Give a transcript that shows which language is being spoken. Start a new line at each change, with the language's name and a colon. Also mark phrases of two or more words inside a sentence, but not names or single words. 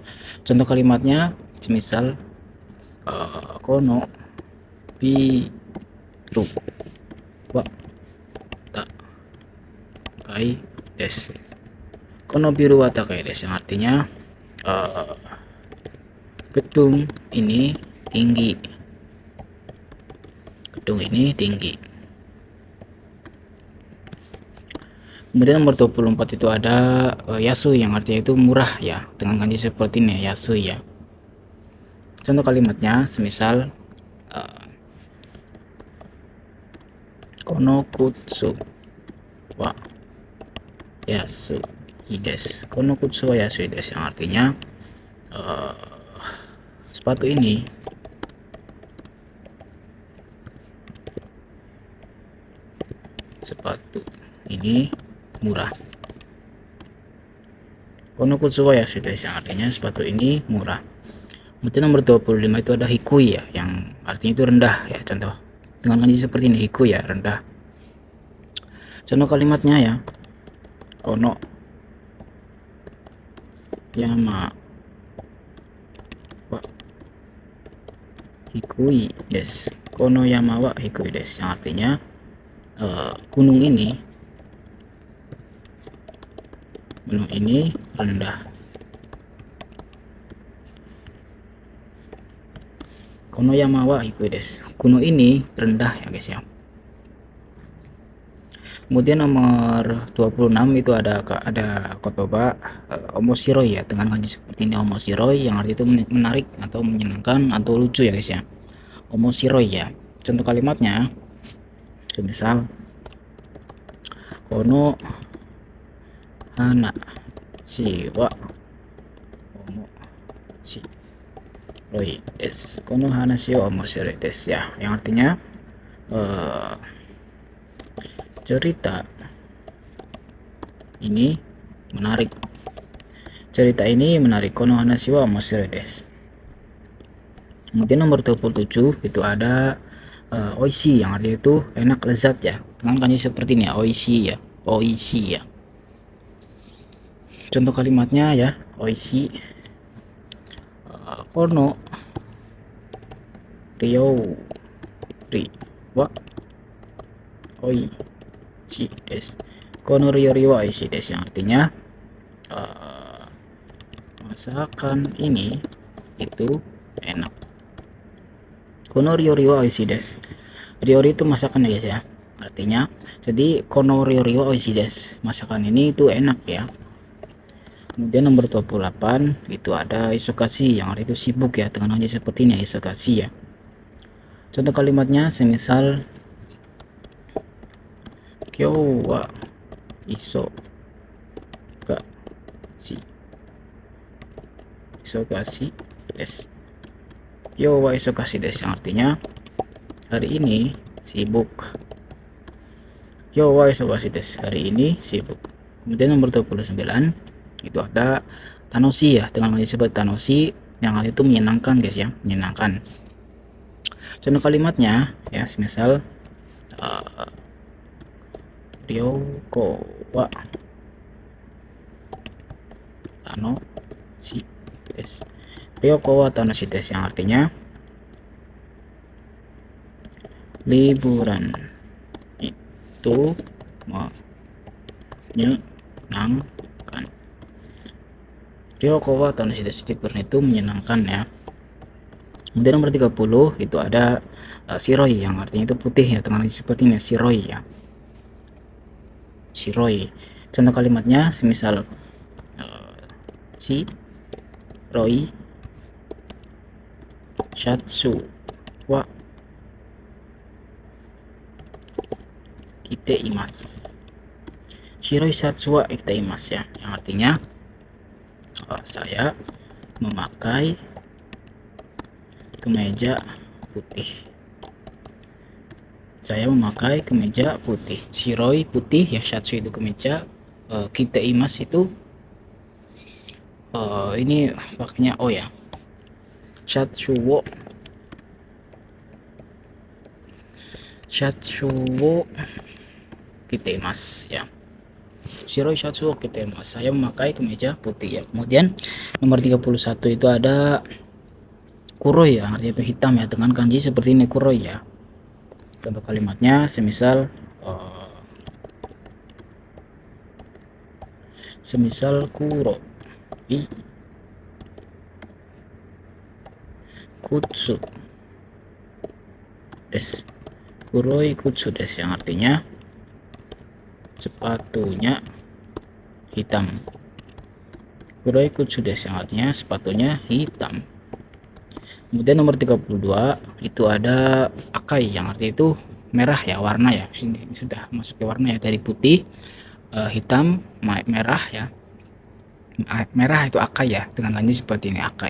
Indonesian: Contoh kalimatnya semisal
Japanese: この ビル は 高い です, この ビル は 高い です,
Indonesian: yang artinya gedung ini tinggi, gedung ini tinggi. Kemudian nomor 24 itu ada yasu, yang artinya itu murah ya, dengan kanji seperti ini yasu ya.
Japanese: Contoh kalimatnya semisal この 靴 は 安 です, この 靴 は 安 です,
Indonesian: yang artinya sepatu ini murah.
Japanese: この 靴 は 安 です,
Indonesian: yang artinya sepatu ini murah. Kemudian nomor 25 itu ada hikui ya, yang artinya itu rendah ya, contoh dengan kanji seperti ini, hikui ya, rendah. Contoh kalimatnya ya,
Japanese: この 山 は 低い です、この 山 は 低い です,
Indonesian: yang artinya gunung ini rendah.
Japanese: この 山 は 低い です.
Indonesian: Gunung ini rendah ya guys ya. Kemudian nomor 26 itu ada
Japanese: 言葉 面白い
Indonesian: ya, dengan kanji seperti ini omoshiroi yang arti itu menarik atau menyenangkan atau lucu ya guys ya.
Japanese: Omoshiroi ya.
Indonesian: Contoh kalimatnya semisal
Japanese: この 話 は 面白い です. この 話 は 面白い です
Indonesian: ya, yang artinya cerita ini menarik. Cerita ini menarik.
Japanese: この 話 は 面白い です.
Indonesian: Kemudian nomor 27 itu ada oishi yang artinya itu enak, lezat ya, dengan kanji seperti ini ya, oishi ya, oishi ya. Contoh kalimatnya ya,
Japanese: 美味しい この 料理 は 美味しい です. この 料理 は 美味しい です,
Indonesian: yang artinya masakan ini itu enak.
Japanese: この 料理 は 美味しい です.
Indonesian: Ryori itu masakan ya guys ya. Artinya jadi
Japanese: この 料理 は 美味しい です,
Indonesian: masakan ini itu enak ya. Kemudian nomor 28 itu ada isokashi yang arti itu sibuk ya, dengan kanji seperti ini ya, isokashi ya. Contoh kalimatnya semisal
Japanese: 今日 は 忙しい です. 今日 は 忙しい です,
Indonesian: yang artinya hari ini sibuk.
Japanese: 今日 は 忙しい です,
Indonesian: hari ini sibuk. Kemudian nomor 29 itu ada tanoshi ya, dengan kanji seperti tanoshi yang arti itu menyenangkan guys ya, menyenangkan. Contoh kalimatnya ya, semisal
Japanese: 旅行 は 楽しい です. 旅行 は 楽しい です,
Indonesian: yang artinya liburan itu menyenangkan.
Japanese: 旅行 は 楽しい です,
Indonesian: liburan itu menyenangkan ya. Kemudian nomor 30 itu ada shiroi yang artinya itu putih ya, dengan seperti ini shiroi ya.
Japanese: Shiroi.
Indonesian: Contoh kalimatnya semisal
Japanese: 白い シャツ は 着ています. 白い シャツ は 着ています
Indonesian: ya, yang artinya saya memakai kemeja putih. Saya memakai kemeja putih. Shiroi putih ya, shatsu itu kemeja, kiteimasu itu ini pakainya oh ya,
Japanese: シャツ を 着ています
Indonesian: ya.
Japanese: 白い シャツ を 着ています,
Indonesian: saya memakai kemeja putih ya. Kemudian nomor 31 itu ada kuroi ya, artinya itu hitam ya, dengan kanji seperti ini kuroi ya. Contoh kalimatnya semisal
Japanese: 黒 靴 です. 黒い 靴 です,
Indonesian: yang artinya sepatunya hitam.
Japanese: 黒い 靴 です,
Indonesian: yang artinya sepatunya hitam. Kemudian nomor 32 itu ada akai yang artinya itu merah ya, warna ya. Ini sudah masuk ke warna ya, dari putih, hitam, merah ya. Merah itu akai ya, dengan kanji seperti ini akai.